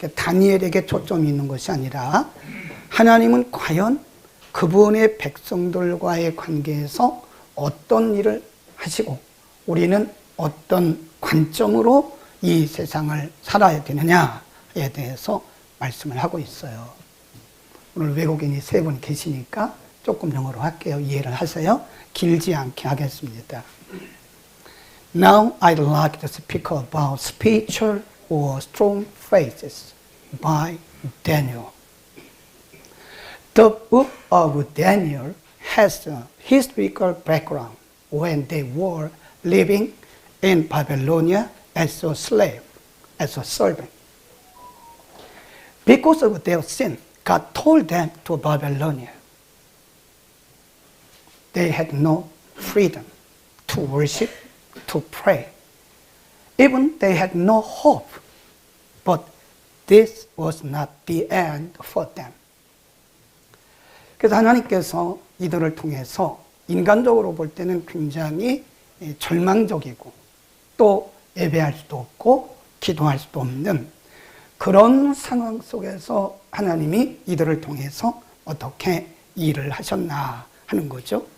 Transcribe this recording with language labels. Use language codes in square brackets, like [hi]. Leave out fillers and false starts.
[ko] 다니엘에게 초점이 있는 것이 아니라 하나님은 과연 그분의 백성들과의 관계에서 어떤 일을 하시고 우리는 어떤 관점으로 이 세상을 살아야 되느냐에 대해서 말씀을 하고 있어요. 오늘 외국인이 3분 계시니까 조금 영어로 할게요. 이해를 하세요. 길지 않게 하겠습니다. [en] Now I'd like to speak about spiritual or strong faces by Daniel. The book of Daniel has a historical background when they were living in Babylonia as a slave, as a servant. Because of their sin, God told them to Babylonia. They had no freedom to worship, to pray. Even they had no hope. But this was not the end for them. [ko] 그래서 하나님께서 이들을 통해서 인간적으로 볼 때는 굉장히 절망적이고 또 예배할 수도 없고 기도할 수도 없는 그런 상황 속에서 하나님이 이들을 통해서 어떻게 일을 하셨나 하는 거죠.